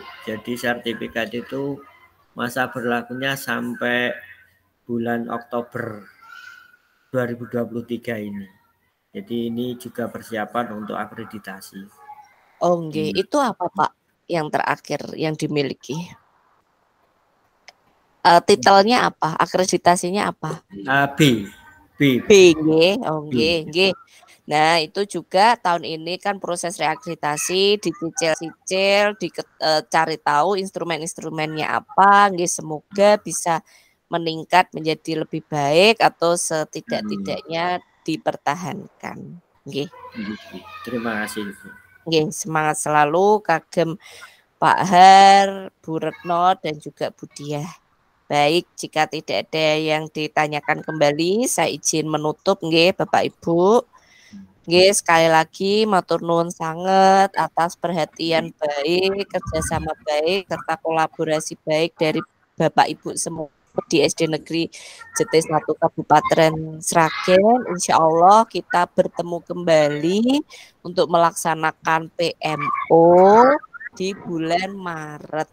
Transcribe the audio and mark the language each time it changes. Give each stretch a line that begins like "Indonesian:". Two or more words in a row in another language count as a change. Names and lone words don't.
Indonesian: Jadi sertifikat itu masa berlakunya sampai bulan Oktober 2023 ini. Jadi ini juga persiapan untuk akreditasi. Oh nggih, itu apa Pak yang terakhir yang dimiliki? Titelnya apa? Akreditasinya apa? B. Nggih. Oh nggih, nggih. Nah, itu juga tahun ini kan proses reakreditasi, dicicil-cicil, cari tahu instrumen-instrumennya apa, nggih semoga bisa meningkat menjadi lebih baik atau setidak-tidaknya dipertahankan. Nggih. Terima kasih. Nggih, semangat selalu kagem Pak Har, Bu Retno dan juga Bu Diah. Baik, jika tidak ada yang ditanyakan kembali, saya izin menutup nggih Bapak Ibu. Nggih, sekali lagi
Javanese: matur nuwun sanget
Indonesian: atas perhatian baik, kerjasama baik, serta kolaborasi baik dari Bapak Ibu semua di SD Negeri JT1 Kabupaten Sragen. Insya Allah kita bertemu kembali untuk melaksanakan PMO di bulan Maret.